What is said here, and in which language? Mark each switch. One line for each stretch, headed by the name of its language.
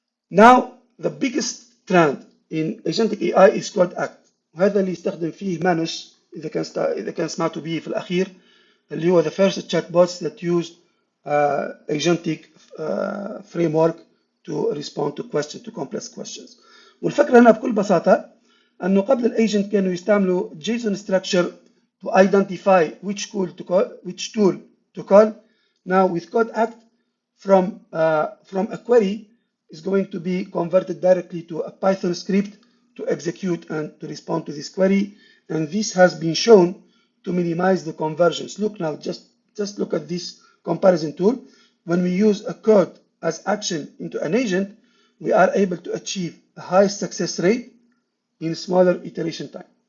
English: Now, the biggest trend in agentic AI is Code Act.
Arabic: وهذا اللي يستخدم فيه مانوس إذا كان سمعتوا به في الأخير اللي هو
English: the first chatbots that used agentic framework to respond to questions, to complex questions.
Arabic: والفكرة هنا بكل بساطة أنه قبل الايجنت كانوا يستعملوا
English: JSON structure to identify which tool to call. Now with Code Act, from a query is going to be converted directly to a Python script to execute and to respond to this query. And this has been shown to minimize the conversions. Look now, just look at this comparison tool. When we use a code as action into an agent, we are able to achieve a high success rate in smaller iteration time.